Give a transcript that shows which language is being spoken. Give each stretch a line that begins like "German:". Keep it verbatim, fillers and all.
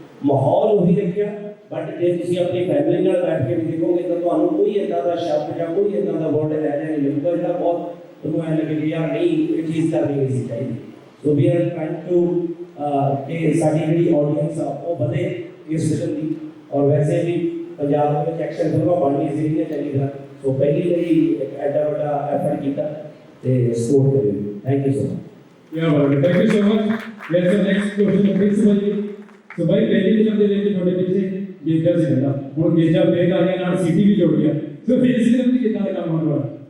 Punjabi: ਮਾਹੌਲ ਉਹੀ ਰੱਖਿਆ, ਬਟ ਜੇ ਤੁਸੀਂ ਆਪਣੀ ਫੈਮਿਲੀ ਨਾਲ ਬੈਠ ਕੇ ਵੀ ਦੇਖੋਗੇ ਤਾਂ ਤੁਹਾਨੂੰ ਕੋਈ ਇੱਦਾਂ ਦਾ ਸ਼ਬਦ ਜਾਂ ਕੋਈ ਇੱਦਾਂ ਦਾ ਵਰਡ ਰਹਿ ਜਾਣਾ ਨਹੀਂ ਮਿਲੂਗਾ ਜਿਹੜਾ ਬਹੁਤ ਤੁਹਾਨੂੰ ਐਂ ਲੱਗੇ ਵੀ ਯਾਰ ਨਹੀਂ ਇਹ ਚੀਜ਼ ਕਰਨੀ ਨਹੀਂ ਸੀ ਚਾਹੀਦੀ।
English: so we are trying to
Punjabi: ਕਿ ਸਾਡੀ ਜਿਹੜੀ ਆਡੀਅੰਸ ਆ ਉਹ ਵਧੇ ਇਸ ਫਿਲਮ ਦੀ, ਔਰ ਵੈਸੇ ਵੀ ਪੰਜਾਬ ਵਿੱਚ ਐਕਸ਼ਨ ਫਿਲਮਾਂ ਬਣਨੀ ਚਾਹੀਦੀਆਂ ਚੰਗੀ ਤਰ੍ਹਾਂ। ਸੋ ਪਹਿਲੀ ਲਈ ਇੱਕ ਐਡਾ ਵੱਡਾ ਐਫਰਟ ਕੀਤਾ ਅਤੇ ਸਪੋਰਟ ਕਰਿਓ।
English: Thank you so much. Yeah, well, thank you so much. Yes, sir, next question of principal ji.
Punjabi: ਸੋ ਬਾਈ ਪਹਿਲੀ ਫਿਲਮ ਦੇ ਵਿੱਚ ਤੁਹਾਡੇ ਪਿੱਛੇ ਗੀਤਾ ਸੀ ਨਾ, ਹੁਣ ਗੀਤਾ ਬੇਗ ਆ ਗਿਆ ਨਾਲ ਸਿਟੀ ਵੀ ਜੁੜ ਗਿਆ, ਸੋ ਫਿਰ ਇਸ ਫਿਲਮ ਦੀ ਕਿੱਦਾਂ ਦਾ ਕੰਮ ਹੋਣ ਵਾਲਾ?